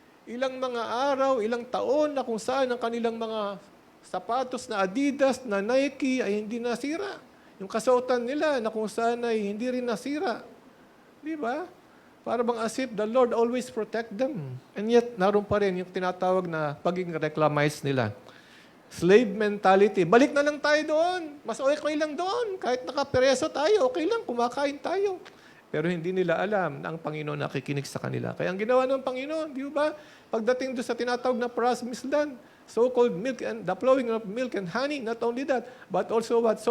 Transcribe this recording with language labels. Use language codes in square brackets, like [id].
[tl] Ilang mga araw, ilang taon na kung saan ang kanilang mga sapatos na Adidas, na Nike ay hindi nasira. Yung kasuotan nila na kung saan ay hindi rin nasira. Di ba? [en] Para bang asip, the Lord always protect them. [tl] And yet, naroon pa rin yung tinatawag na pagiging reclamize nila. Slave mentality. Balik na lang tayo doon. Mas okay lang doon. Kahit nakapereso tayo, okay lang, kumakain tayo. Pero hindi nila alam na ang Panginoon nakikinig sa kanila. Kaya ang ginawa ng Panginoon, di ba? [en] Pagdating doon sa tinatawag na promised land, so-called milk and the flowing of milk and honey, not only that, but also what?